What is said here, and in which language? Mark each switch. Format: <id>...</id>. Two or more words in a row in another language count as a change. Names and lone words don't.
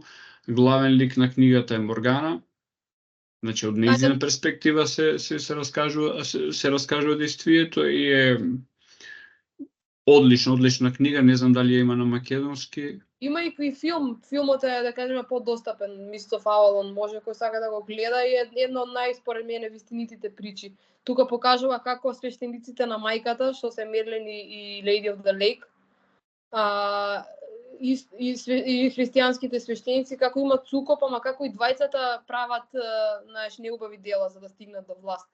<mk>Главен лик на книгата е Моргана. Значи, од нејзина перспектива се раскажува действието и е одлична книга, не знам дали ја има на македонски. Има и филм. Филмот е, да кажеме, подостапен. Mists of Avalon, може кој сака да го гледа, и е едно од според мене вистинитите причи. Тука покажува како свештениците на мајката, што се Мерлин и Lady of the Lake, и христијанските свештеници како имат сукоп, ама како и двајцата прават неубави дела за да стигнат до власт.</mk>